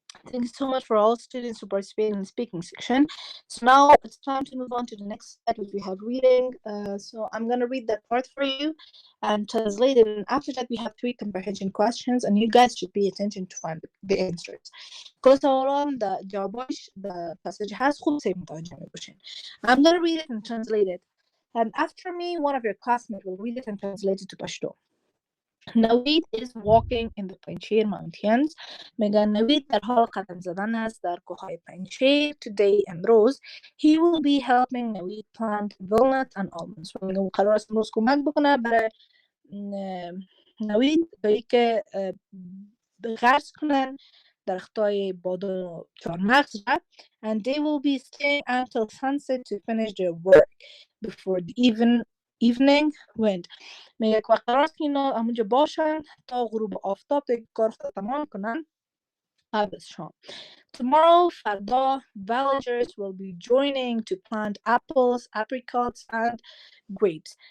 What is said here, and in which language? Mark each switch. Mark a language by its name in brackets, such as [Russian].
[English] Thank you so much for all students who participate in the speaking section. So now it's time to move on to the next slide, which we have reading. So I'm going to read that part for you and translate it. And after that, we have 3 comprehension questions, and you guys should pay attention to find the answers. [Persian] كل سوالان دا جواباش دا passage هست خوب سه متوجه می باشین. [English] I'm going to read it and translate it. And after me, one of your classmates will read it and translate it to Pashto. Navid is walking in the Panjshir mountains. [Persian] میگن نوید در حال قدم زدن است در کوههای پنجشیر. [English] Today [Persian] امروز [English] he will be helping Navid plant walnuts and almonds. [Persian] میگن قرار است امروز کمک بکنه برای نوید به که غرس کنن درختای بادام و چهارمغز را. [English] And they will be staying until sunset to finish their work before the evening wind. [Persian] میگه که قرار است که اینا همونجا باشن تا غروب آفتاب تا کار خود تمام کنن قبل از شام. [English] Tomorrow, [Persian] فردا, [English] villagers will be joining to plant apples, apricots and grapes.